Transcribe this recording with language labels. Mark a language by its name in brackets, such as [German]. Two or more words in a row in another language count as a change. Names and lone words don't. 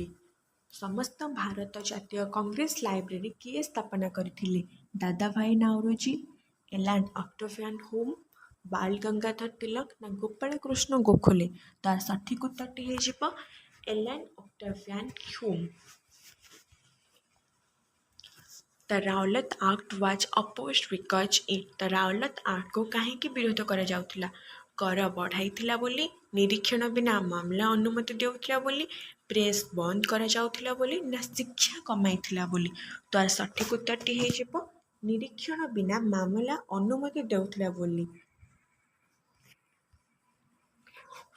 [Odia] ସମସ୍ତ ଭାରତ ଜାତୀୟ କଂଗ୍ରେସ ଲାଇବ୍ରେରୀ କିଏ ସ୍ଥାପନା କରିଥିଲେ? ଦାଦାଭାଇ ନାଉରୋଜି, ଏଲାନ୍ ଅକ୍ଟାଭିଆନ୍ ହୁମ୍, ବାଲ ଗଙ୍ଗାଧର ତିଲକ ନା ଗୋପାଳ କୃଷ୍ଣ ଗୋଖଲେ? ତାର ସଠିକ ଉତ୍ତରଟି ହେଇଯିବ ଏଲାନ୍ ଅକ୍ଟାଭିଆନ୍ ହୁମ୍। [English] The Rowlatt Act was opposed because it। [Odia] ତ ରାଉଲତ ଆକ୍ଟକୁ କାହିଁକି ବିରୋଧ କରାଯାଉଥିଲା? କର ବଢ଼ାଇଥିଲା ବୋଲି, ନିରୀକ୍ଷଣ ବିନା ମାମଲା ଅନୁମତି ଦେଉଥିଲା ବୋଲି, ପ୍ରେସ୍ ବନ୍ଦ କରାଯାଉଥିଲା ବୋଲି ନା ଶିକ୍ଷା କମାଇଥିଲା ବୋଲି? ତାର ସଠିକ ଉତ୍ତରଟି ହେଇଯିବ ନିରୀକ୍ଷଣ ବିନା ମାମଲା ଅନୁମତି ଦେଉଥିଲା ବୋଲି।